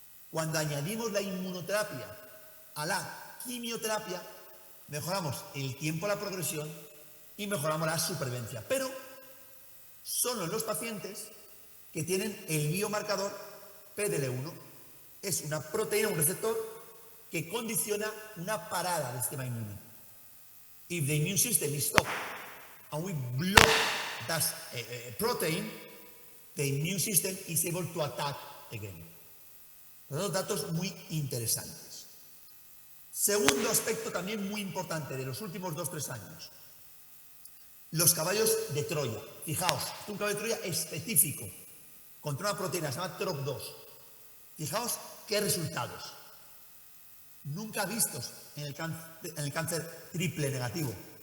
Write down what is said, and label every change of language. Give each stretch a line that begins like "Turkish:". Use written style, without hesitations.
Spanish: Cuando añadimos la inmunoterapia a la quimioterapia, mejoramos el tiempo de la progresión y mejoramos la supervivencia. Pero solo en los pacientes que tienen el biomarcador PDL1. Es una proteína, un receptor que condiciona una parada del sistema inmune.
English: If the immune system is stopped and we block that protein, the immune system is able to attack again.
Spanish: Los datos muy interesantes. Segundo aspecto también muy importante de los últimos 2-3 años. Los caballos de Troya. Fijaos, es un caballo de Troya específico contra una proteína, se llama TROP2. Fijaos qué resultados. Nunca vistos en el cáncer triple negativo.